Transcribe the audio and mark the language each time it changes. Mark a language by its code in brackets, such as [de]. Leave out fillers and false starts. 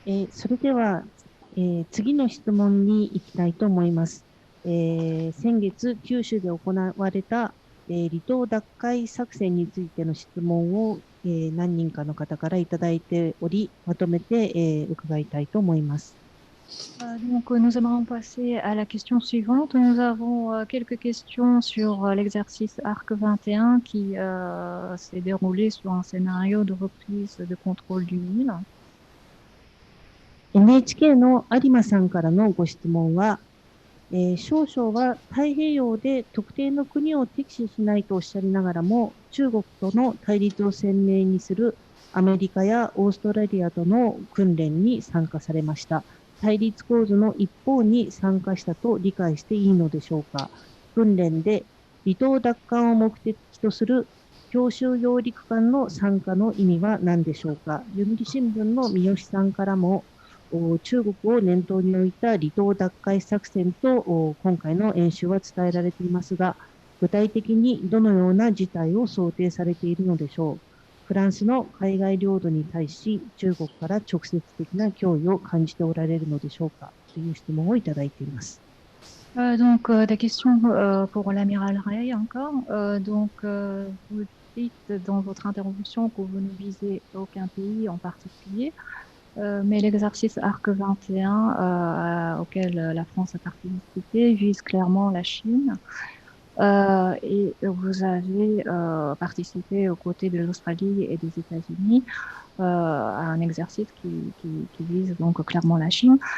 [ja] それでは、次の質問に行きたいと思います。先月、九州で行われた、離島奪回作戦についての質問を、何人かの方からいただいており、まとめて、伺いたいと思います。 [fr] Donc, nous allons passer à la question suivante. Nous avons quelques questions sur l'exercice ARC 21 qui s'est déroulé sur un scénario de reprise de contrôle du Nil. [ja] NHK の有馬さんからのご質問は、少々は太平洋で特定の国を敵視しないとおっしゃりながらも、中国との対立を鮮明にするアメリカやオーストラリアとの訓練に参加されました。対立構図の一方に参加したと理解していいのでしょうか。訓練で離島奪還を目的とする強襲揚陸艦の参加の意味は何でしょうか。読売新聞の三好さんからも、中国を念頭に置いた離島奪回作戦と今回の演習は伝えられていますが、具体的にどのような事態を想定されているのでしょう。フランスの海外領土に対し中国から直接的な脅威を感じておられるのでしょうかという質問をいただいています。 [fr] Donc, des questions pour l'amiral Ray encore. Vous dites dans votre intervention que vous ne visez aucun pays en particulier. Mais l'exercice ARC 21 auquel la France a participé vise clairement la Chine et vous avez participé aux côtés de l'Australie et des États-Unis à un exercice qui vise donc clairement la Chine.